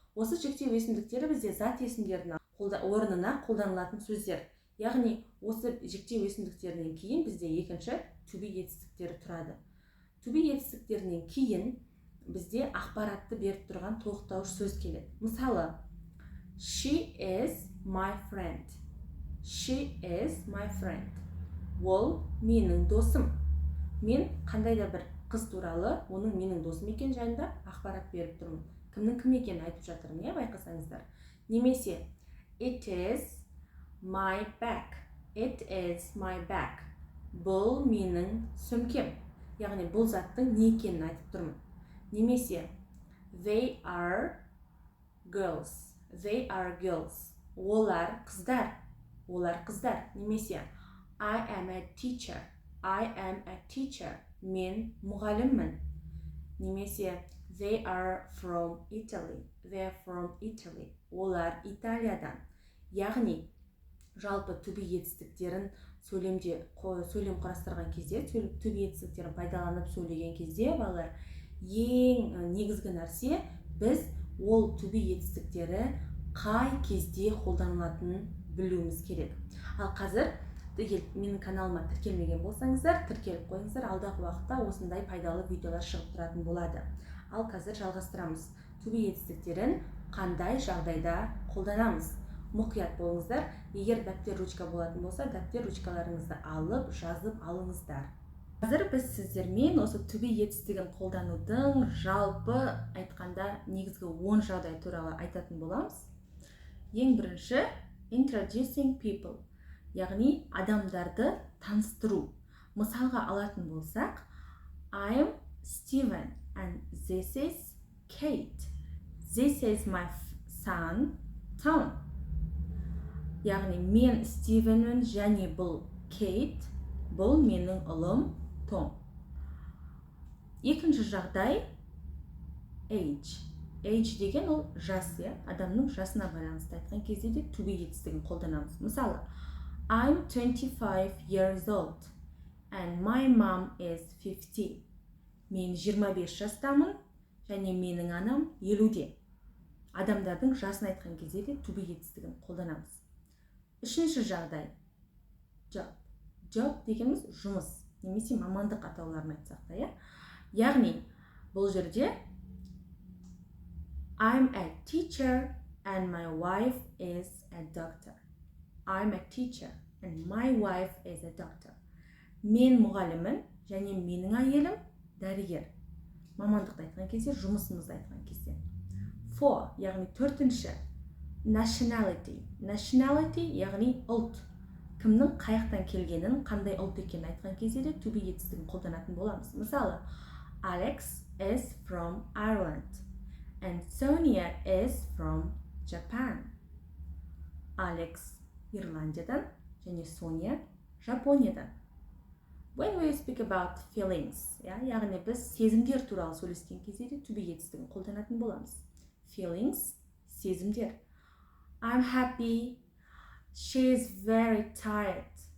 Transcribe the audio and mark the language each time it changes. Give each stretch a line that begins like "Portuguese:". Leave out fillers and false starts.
Kazakh: Осы жіктеу есімдіктері бізде зат есімдерінің орнына қолданылатын сөздер. Яғни, осы жіктеу есімдіктерінен кейін бізде екінші to be етістіктері тұрады. To be етістіктерінен кейін бізде ақпаратты беріп тұрған толықтауыш сөз келеді.
English: Мысалы, she is my friend. She is my friend.
Kazakh: Ол менің досым. Мен қандай да бір қыз туралы, оның менің досым екен жайында ақпарат беріп тұрмын. Кімнің кім екенін айтып жатырмын, байқасаңыздар.
English: Немесе it is my bag. It is my bag.
Kazakh: бұл менің сөмкем. Яғни бұл заттың не екенін айтып тұрмын.
English: Немесе they are girls. They are girls.
Kazakh: Олар қыздар. Олар қыздар.
English: Немесе I am a teacher. I am a teacher.
Kazakh: Мен мұғаліммін.
English: Немесе they are from Italy. They are from Italy.
Kazakh: Олар Италиядан. Яғни жалпы to be етістіктерін сөйлем құрастырған кезде, to be етістіктерін пайдаланып сөйлеген кезде, балалар, ең негізгі нәрсе біз ол to be етістіктері қай кезде қолданылатынын білуіміз керек. Ал қазір менің каналыма тіркелмеген болсаңыздар, тіркеліп қойыңыздар, алдағы уақытта осындай пайдалы видеолар шығып тұратын болады. Ал қазір жалғастырамыз. To be етістіктерін қандай жағдайда қолданамыз? Мұқият болыңыздар. Егер дәптер ручка болатын болса, дәптер ручкаларыңызды алып, жазып алыңыздар. Қазір біз сіздермен осы to be етістігін қолданудың жалпы айтқанда негізгі 10 жағдай туралы айтатын боламыз. Ең бірінші,
English: introducing people,
Kazakh: яғни адамдарды таныстыру. Мысалға алатын болсақ,
English: I'm Steven and this is Kate. This is my son Tom.
Kazakh: Яғни мен Стивенмін және бұл Кейт, бұл менің ұлым Том. Екінші жағдай age. Age деген ол жас, адамның жасына байланысты айтқан кезде де to be етістігін қолданамыз.
English: Мысалы, I'm 25 years old and my mom is 50.
Kazakh: Мен 25 жастамын және менің анам 50-де. Адамдардың жасын айтқан кезде де to be етістігін қолданамыз. Үшінші жағдай job. Job дегеніміз жұмыс, немесе мамандық атауларын айтсақ та, яғни бұл жерде
English: I'm a teacher and my wife is a doctor. I'm a teacher and my wife is a doctor.
Kazakh: Мен мұғалімін және менің әйелім дәрігер. Мамандықты айтқан кезде, жұмысымызды айтқан кезде. For, яғни төртінші nationality. Nationality яғни ұлт. Кімнің қаяқтан келгенін, қандай ұлт екенін айтқан кезде де to be етістігін қолданатын боламыз.
English: Мысалы, Alex is from Ireland and Sonia is from Japan.
Kazakh: Alex Ирландиядан және Sonia Жапониядан.
English: When we speak about feelings,
Kazakh: яғни біз сезімдер туралы сөйлескен кезде де to be етістігін қолданатын боламыз. Feelings, сезімдер.
English: I'm happy. She is very tired.